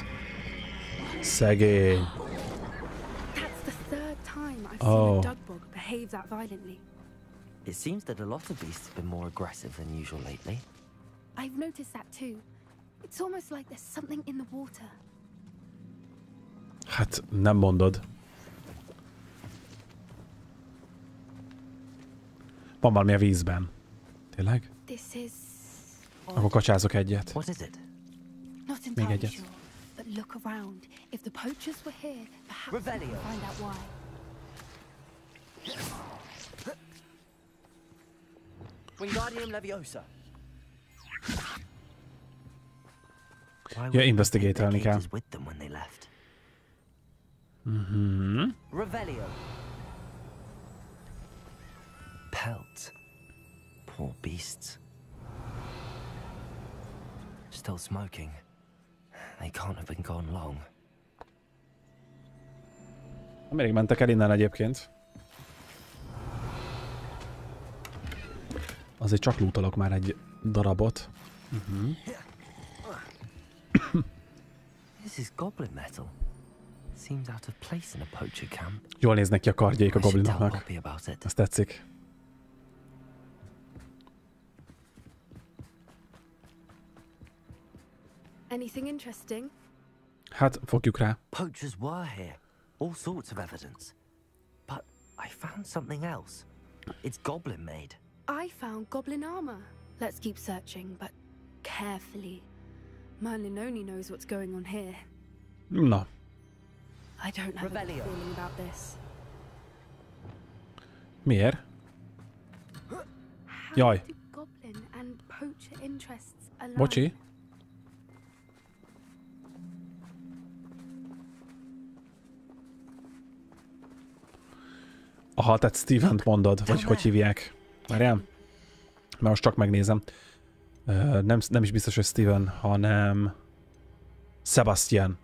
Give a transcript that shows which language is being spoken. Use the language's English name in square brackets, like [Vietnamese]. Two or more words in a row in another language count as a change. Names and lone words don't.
[Hungarian] Szegény. [English] That's the third time I've seen a Dugbog behave that violently. It seems that a lot of beasts have been more aggressive than usual lately. I've noticed that too. It's almost like there's something in the water. [Hungarian] Hát nem mondod. Van valami a vízben. Tényleg? [English] This is [Hungarian] Akkor kacsázok egyet. [English] What is it? not [Hungarian] Még [English] entirely [Hungarian] egyet. [English] sure, but look around. If the poachers were here, perhaps we Revelio. could find out why. Wingardium Leviosa. [Hungarian] Ja, investigate-elni kell. [English] With them when they left. Mhm. Revelio. Pelt. Poor beasts. Still smoking. They can't have been gone long. [Hungarian] Amíg mentek el innen egyébként. Azért csak lootalok már egy darabot. [English] This is goblin metal. Seems out of place in a poacher camp. [Hungarian] Jól néznek ki a kardjaik a [English] I should tell [Hungarian] goblinoknak. [English] Poppy about it. [Hungarian] Ez tetszik. [English] Anything interesting? [Hungarian] Hát, fogjuk rá. [English] Poachers were here. All sorts of evidence. But I found something else. It's goblin made. I found goblin armor. Let's keep searching, but carefully. Merlin only knows what's going on here. [Hungarian] Na, [English] I don't have a good Revelio. feeling about this. [Hungarian] miért? [English] How [Hungarian] Jaj. [English] do goblin and poacher interests align? [Hungarian] Bocsi. Aha, tehát Stevent mondod, vagy hogy hívják. Várjál? Mert most csak megnézem. Nem is biztos, hogy Steven, hanem Sebastian.